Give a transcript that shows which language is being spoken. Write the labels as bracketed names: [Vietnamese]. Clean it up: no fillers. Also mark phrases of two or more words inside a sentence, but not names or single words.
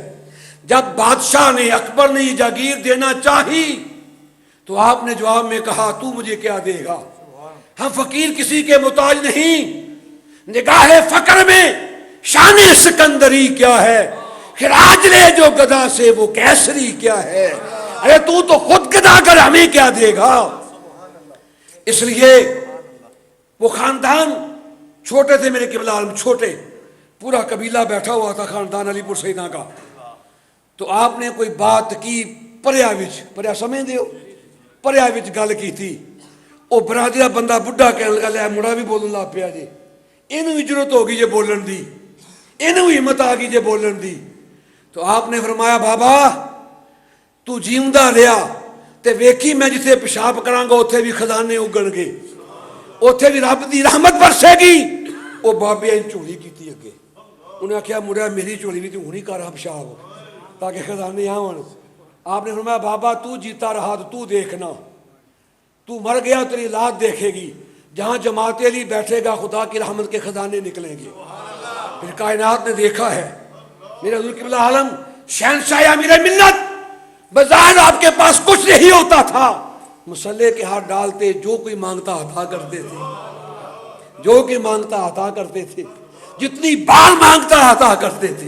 [Urdu] جب بادشاہ نے اکبر نے یہ جاگیر دینا چاہی تو آپ نے جواب میں کہا تو مجھے کیا دے گا، ہم فقیر کسی کے محتاج نہیں، نگاہ فقر میں شان سکندری کیا ہے، خراج لے جو گدا سے وہ کیسری کیا ہے، ارے تو خود گدا کر ہمیں کیا دے گا۔ اس لیے وہ خاندان چھوٹے تھے، میرے قبلہ عالم چھوٹے، پورا قبیلہ بیٹھا ہوا تھا خاندان علی پور سیدہ کا، تو آپ نے کوئی بات کی [Punjabi] پریا وچ، پریا سمجھ دیو، پریا وچ [Urdu] گل کی تھی، وہ برادری بندہ بڈھا کہنے لگا [Punjabi] مڑا بھی بولن لگ پیا جی، اینوں ضرورت ہوگی جے بولن دی، [Urdu] اینوں ہمت آ گئی جے بولن دی۔ تو آپ نے فرمایا بابا [Punjabi] تو جیوندا رہیا تے ویکھی میں جتھے پیشاب کراں گا اوتھے بھی خزانے اگن گے، اوتھے بھی رب دی رحمت برسے گی۔ وہ بابے نے چولی کیتی اگے، انہیں آخیا مڑیا میری چولی بھی تو ہونی کر پیشاب تاکہ خزانے آون۔ [Urdu] آپ نے فرمایا بابا تو جیتا رہا تو دیکھنا، تو مر گیا تیری اولاد دیکھے گی، جہاں جماعت علی بیٹھے گا خدا کی رحمت کے خزانے نکلیں گے۔ پھر کائنات نے دیکھا ہے، میرے حضور قبلہ عالم شہنشاہ امیر ملت، بظاہر آپ کے پاس کچھ نہیں ہوتا تھا، مسلح کے ہاتھ ڈالتے، جو کوئی مانگتا عطا کرتے تھے، جو کوئی مانگتا عطا کرتے تھے، جتنی بار مانگتا عطا کرتے تھے۔